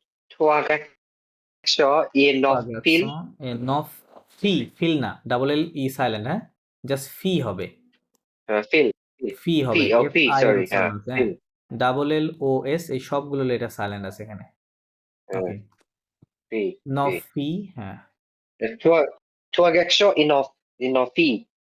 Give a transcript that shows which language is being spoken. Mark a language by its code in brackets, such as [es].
[fr] Trois garçons et neuf filles. [bn] নফ feel না [en] double L E silent [bn] হ্যাঁ just ফি হবে [fr] Filles. [bn] ফি হবে [fr] Filles. Oh, filles, sorry. Filles. [en] double L O S [bn] এই সবগুলো letter silent আছে এখানে ওকে [fr] Filles. নফ Filles. [bn] ফি হ্যাঁ [fr] Trois garçons et neuf filles.